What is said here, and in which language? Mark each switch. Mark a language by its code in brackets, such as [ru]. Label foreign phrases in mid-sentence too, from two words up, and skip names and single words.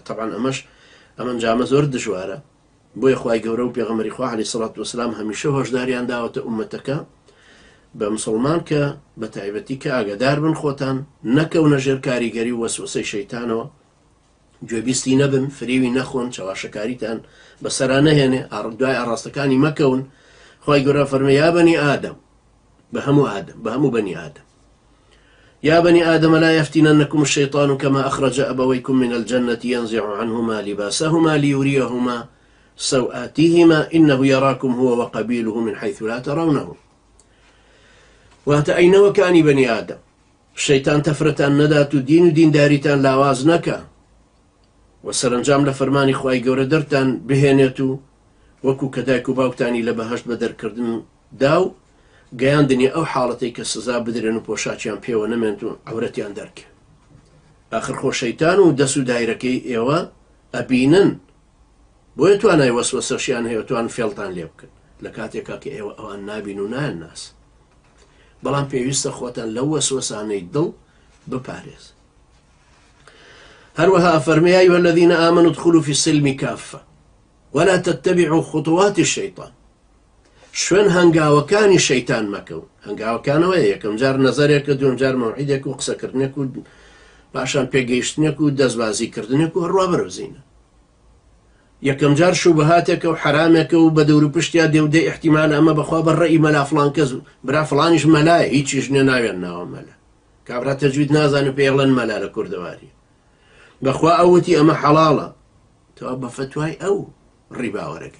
[ckb] تەبعاً ئەمەش ئەمەنجامە زۆر دژوارە، بۆیە خوای گەورە و پێغەمبەری خوا [ar] عەلەیهی سەڵات وەسەلام [ckb] هەمیشە هۆشداریان داوەتە ئوممەتەکە بە مسلمان کە بە تایبەتی کە ئاگادار بن خۆتان نەکەونە ژێر کاریگەری و وەسوسەی شەیتانەوە، گوێبیستی نەبن، فریوی نەخۆن، چاواشەکاریتان بەسەرا نەهێنێ، دوای ئاڕاستەکانی مەکەون. خوای گەورە فەرمێ [ar] یا بەنی ئادەم، [ckb] بە هەموو [ar] بەنی ئادەم، يا بني آدم لا يفتننكم الشيطان كما أخرج أبويكم من الجنة ينزع عنهما لباسهما ليريهما سوآتهما إنه يراكم هو وقبيله من حيث لا ترونه. [ckb] واتە ئەینەوەکانی بەنی ئادەم، شەیتان تەفرەتان نەدات و دین و دینداریتان لاواز نەکە و سەرنجام لە فەرمانی خوای گەورە دەرتان بهێنێت و وەکو کە دایک و باوکتانی لە بەهەشت بە دەرکردن دا و گەیاندنی ئەو حاڵەتەی کە سزا بدرێن و پۆشاچیان پێوە نەمێنێت و عەورەتیان دەرکێ. ئاخر خۆ شەیتان و دەست و دایرەکەی ئێوە ئەبینن، بۆیە توانای وەسوسەشیان هەیە، توان فێڵتان لێ بکەن لە کاتێکا کە ئێوە ئەوان نابین و نایەن ناس. بەڵام پێویستە خۆتان لەو وەسوسانەی دڵ بپارێز. هەروەها فەرمێ [ar] یا ئەیها الذین آمنوا ادخلوا في السلم كافة ولا تتبعوا خطوات الشيطان. [ckb] شوێن هەنگاوەکانی شەیتان مەکەون. هەنگاوەکانەوەیە یەکەم جار نەزەرێکە، دوم جار مەوعیدێک و قسەکردنێک و پاشان پێگەیشتنێک و دەستبازیکردنێک و هەروە بەرەوزینە. یەکەم جار شوبهاتێکە و حرامێکە و بە دەور و پشتیا دێودەی احتیمال ئەمە بەخوا بەڕێی مەلا فڵان کەس برا فڵانیش مەلایە، هیچیش نێ ناوێن ناوە مەلا، کابرا تەجوید نازانێت پێڵێن مەلا لە کوردەواری، بەخوا ئەوەتی ئەمە حەڵاڵە، تەوا بە فەتوای ئەو ڕیبا وەرەگری.